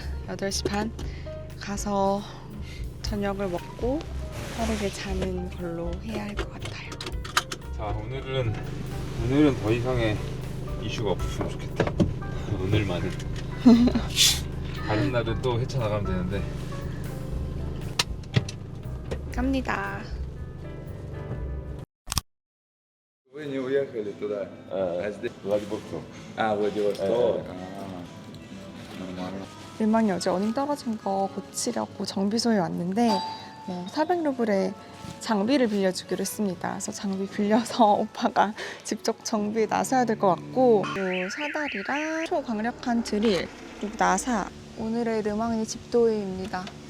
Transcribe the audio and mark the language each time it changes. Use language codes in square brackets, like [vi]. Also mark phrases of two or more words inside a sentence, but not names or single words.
[ko] 8시 반 가서 저녁을 먹고 빠르게 자는 걸로 해야 할 것 같아요. 자, 오늘은 더 이상의 이슈가 없었으면 좋겠다. 오늘만은. 다른 날은 또 헤쳐나가면 되는데. 갑니다. [ru] Вы не уехали туда? А здесь? Владивосток. А, Владивосток. Нормально. [ko] 르망이 어제 어닝 떨어진 거 고치려고 정비소에 왔는데 400루블에 장비를 빌려주기로 했습니다. 그래서 장비 빌려서 오빠가 직접 정비에 나서야 될 것 같고 요 사다리랑 초강력한 드릴 그리고 나사 오늘의 르망이 집도의입니다.